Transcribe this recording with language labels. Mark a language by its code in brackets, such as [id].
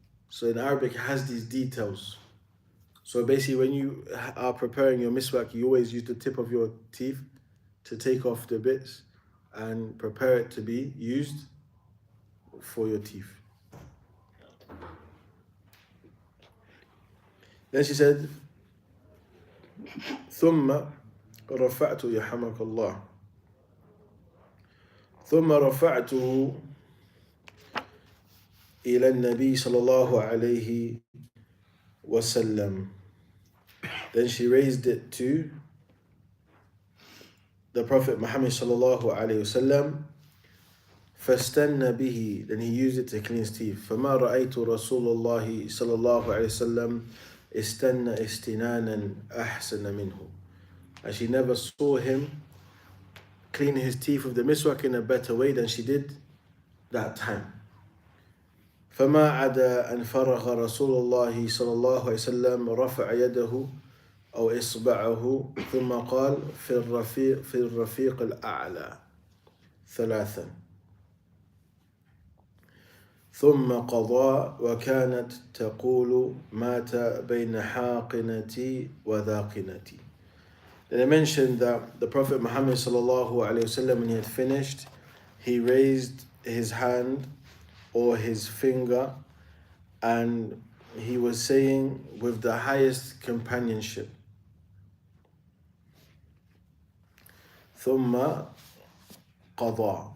[en] So in Arabic it has these details. So basically when you are preparing your miswak, you always use the tip of your teeth to take off the bits and prepare it to be used for your teeth. Then she said, [ar] ثم رفعت يرحمك الله ثم رفعته إلى النبي صلى الله عليه وسلم. [en] Then she raised it to the Prophet Muhammad sallallahu alayhi wasallam. [ar] فاستنى به, [en] then he used it to clean his teeth. [ar] فما رأيت رسول الله صلى الله عليه وسلم استنى استنانا أحسن منه. [en] And she never saw him clean his teeth with the miswak in a better way than she did that time. [ar] فما عدا أن فرغ رسول الله صلى الله عليه وسلم رفع يده أو إصبعه ثم قال في الرفيق الأعلى ثلاثا ثم قضى وكانت تقول مات بين حاقنتي وذاقنتي. [en] Then I mentioned that the Prophet Muhammad sallallahu alaihi wasallam, when he had finished, he raised his hand or his finger, and he was saying with the highest companionship, [ar] ثم قضى.